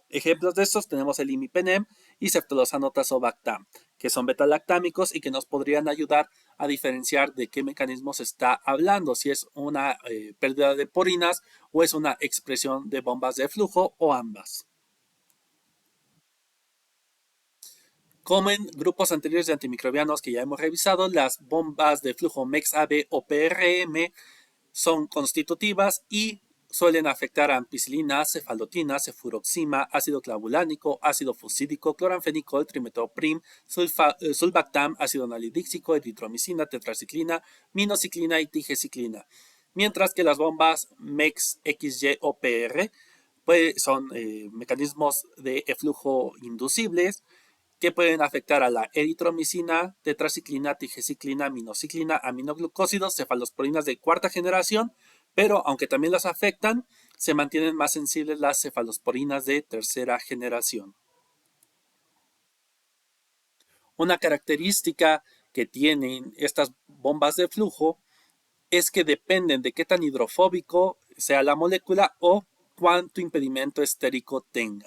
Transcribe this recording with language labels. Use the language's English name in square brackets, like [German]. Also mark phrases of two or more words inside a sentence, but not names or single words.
[Spanish] Ejemplos de estos tenemos el imipenem y ceftolozano tazobactam, que son betalactámicos y que nos podrían ayudar a diferenciar de qué mecanismo se está hablando, si es una pérdida de porinas o es una expresión de bombas de flujo o ambas. Como en grupos anteriores de antimicrobianos que ya hemos revisado, las bombas de flujo MEX-AB o PRM son constitutivas y suelen afectar a ampicilina, cefalotina, cefuroxima, ácido clavulánico, ácido fusídico, cloranfenicol, trimetoprim, sulbactam, ácido nalidíxico, eritromicina, tetraciclina, minociclina y tigeciclina. Mientras que las bombas MEX, XY o PR pues, son mecanismos de eflujo inducibles que pueden afectar a la eritromicina, tetraciclina, tigeciclina, minociclina, aminoglucósidos, cefalosporinas de cuarta generación, pero aunque también las afectan, se mantienen más sensibles las cefalosporinas de tercera generación. Una característica que tienen estas bombas de flujo es que dependen de qué tan hidrofóbico sea la molécula o cuánto impedimento estérico tengan.